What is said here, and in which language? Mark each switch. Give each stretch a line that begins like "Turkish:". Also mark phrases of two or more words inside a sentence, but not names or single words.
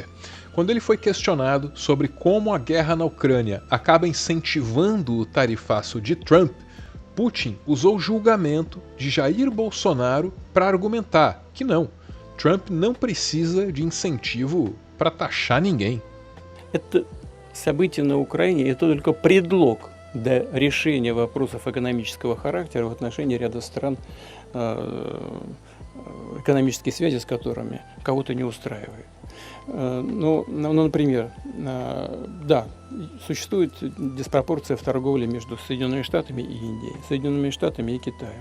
Portuguese: Quando ele foi questionado sobre como a guerra na Ucrânia acaba incentivando o tarifaço de Trump, Putin usou o julgamento de Jair Bolsonaro para argumentar que não, Trump não precisa de incentivo para taxar ninguém.
Russian: Это событие на Украине – это только предлог для решения вопросов экономического характера в отношении ряда стран экономические связи с которыми кого-то не устраивает. Ну, например, да, существует диспропорция в торговле между Соединенными Штатами и Индией, Соединенными Штатами и Китаем.